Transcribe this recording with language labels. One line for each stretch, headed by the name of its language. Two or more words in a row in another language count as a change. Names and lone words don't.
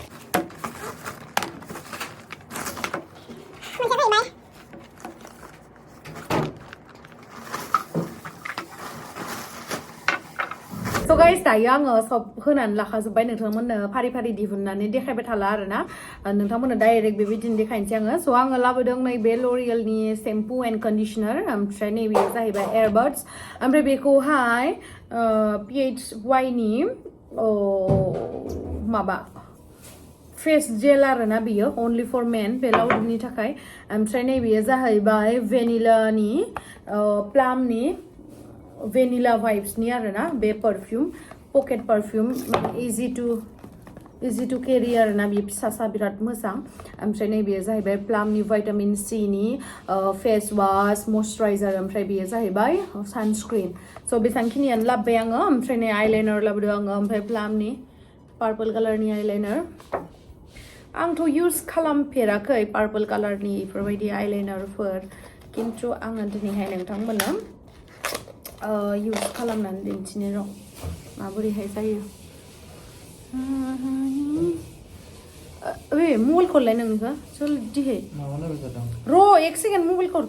English: So guys
Bodo: दायो आङो सब होनानै लाखाजोब्बाय नोंथांमोननो फारि दिहुननानै देखायबाय थाला आरोना नोंथांमोननो डाइरेक्ट बेबायदिनो देखायनोसै आङो स' आङो लाबोदों नैबे ल'रियेलनि
English: shampoo and conditioner
Bodo: ओमफ्राय नैबेयो जाहैबाय एयारबाड्स ओमफ्राय बेखौहाय PHY नि माबा फेस जेल आरोना बियो
English: only for men
Bodo: बे लाउदुमनि थाखाय ओमफ्राय नैबेयो जाहैबाय भेनिलानि प्लामनि भेनिला वाइब्सनि आरोना बे परफ्यूम
English: pocket perfume easy to carry
Bodo: आरोना बे फिसासा बिराद मोजां ओमफ्राय नैबेयो जाहैबाय प्लामनि भाइटामिन सि नि
English: face wash moisturiser
Bodo: ओमफ्राय बेयो जाहैबाय सानस्क्रिन स' बेसांखिनियानो लाबोबाय आङो ओमफ्राय नै आइलाइनार लाबोदों आङो ओमफ्राय प्लामनि
English: purple colourni
Bodo: आइलाइनार आंथ' युज खालामफेराखै
English: purple colourni
Bodo: बेफोरबायदि आइलाइनारफोर खिन्थु आङो दिनैहाय नोंथांमोननो युज खालामनानै दिन्थिनो र' माबोरैहाय जायो ओइ मबाइल खौलाय नोंनिखौ जल्दिहै र'
Hindi: एक सेकेन्ड
Bodo: मबाइल